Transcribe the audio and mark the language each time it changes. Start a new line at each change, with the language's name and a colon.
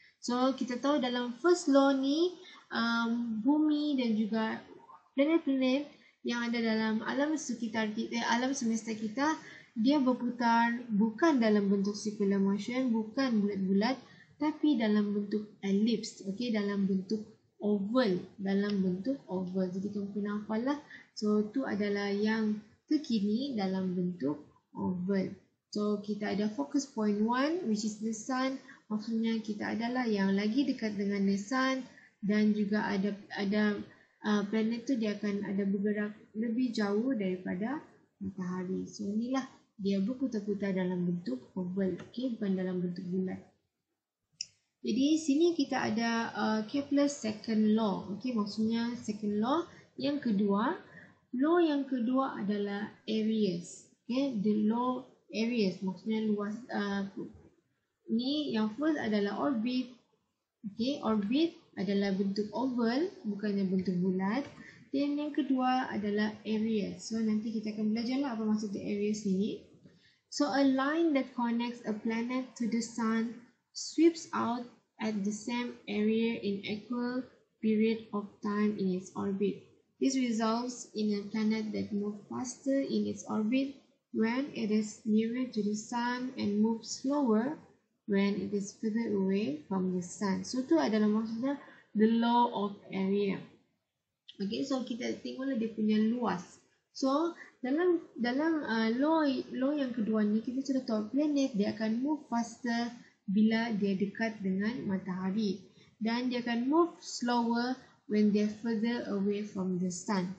Malay: So kita tahu dalam first law ni bumi dan juga planet-planet yang ada dalam alam sekitar kita, alam semesta kita, dia berputar bukan dalam bentuk circular motion, bukan bulat-bulat, tapi dalam bentuk ellipse, okay, dalam bentuk oval, Jadi kamu kena hafal lah. So itu adalah yang terkini dalam bentuk oval. So kita ada focus point 1 which is the sun. Maksudnya kita adalah yang lagi dekat dengan the sun, dan juga ada planet tu dia akan ada bergerak lebih jauh daripada matahari. So inilah dia berputar-putar dalam bentuk oval, okay, bukan dalam bentuk bulat. Jadi sini kita ada Kepler's second law, okay, maksudnya second law yang kedua. Law yang kedua adalah areas, okay, the law areas maksudnya luas. Ni yang first adalah orbit, okay, orbit adalah bentuk oval, bukannya bentuk bulat. Dan yang kedua adalah areas. So nanti kita akan belajarlah apa maksud areas ini.
English: So a line that connects a planet to the sun sweeps out at the same area in equal period of time in its orbit. This results in a planet that moves faster in its orbit when it is nearer to the sun and moves slower when it is further away from the sun.
Malay: So itu adalah maksudnya the law of area. Okay, so kita tengoklah dia punya luas. So dalam law yang kedua ni kita sudah tahu planet dia akan move faster bila dia dekat dengan matahari, dan dia akan move slower when they further away from the sun.